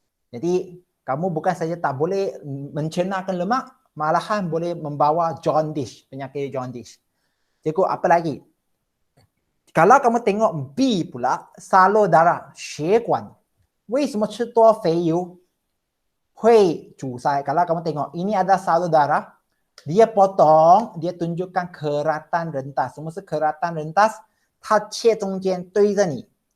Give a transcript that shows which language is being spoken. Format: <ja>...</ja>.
<ms>Jadi, kamu bukan saja tak boleh mencernahkan lemak, malahan boleh membawa jaundice, penyakit jaundice. Cikgu, apa lagi? Kalau kamu tengok B pula, salur darah, 血管。</ms> <zh>为什么吃多肥油会阻塞?</zh> <ms>Kalau kamu tengok, ini ada salur darah, dia potong, dia tunjukkan keratan rentas. Semua keratan rentas,</ms> <zh>它切中间对着你.</zh>